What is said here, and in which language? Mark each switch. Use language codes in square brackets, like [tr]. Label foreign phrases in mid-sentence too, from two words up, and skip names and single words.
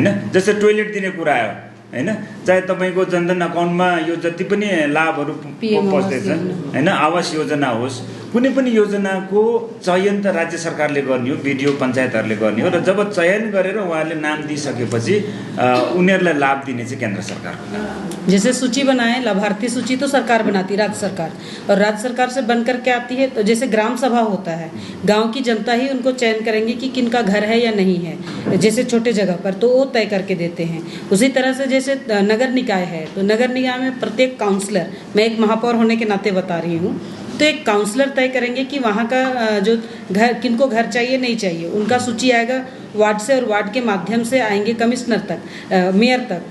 [ne] जस्तै टोइलेट दिने कुरा आयो हैन, चाहे तपाईँको जनधन अकाउन्टमा यो जति पनि लाभहरू पस्दैछ हैन, आवास योजना होस्, कुनै पनि योजनाको चयन त राज्य सरकारले गर्ने हो, बिडिओ पञ्चायतहरूले गर्ने हो। र जब चयन गरेर उहाँहरूले नाम दिइसकेपछि उनीहरूलाई लाभ दिने चाहिँ केन्द्र सरकार। [hi] जैसे सूची बनाए, लाभार्थी सूची तो सरकार बनाती है, राज्य सरकार, और राज्य सरकार से बन करके आती है। तो जैसे ग्राम सभा होता है, गांव की जनता ही उनको चयन करेंगे कि किनका घर है या नहीं है। जैसे छोटे जगह पर तो वो तय करके देते हैं। उसी तरह से जैसे नगर निकाय है, तो नगर निकाय में प्रत्येक काउंसलर, मैं एक महापौर होने के नाते बता रही हूँ, तो एक काउंसलर तय करेंगे कि वहाँ का जो घर किनको घर चाहिए नहीं चाहिए, उनका सूची आएगा वार्ड से, और वार्ड के माध्यम से आएंगे कमिश्नर तक, मेयर तक।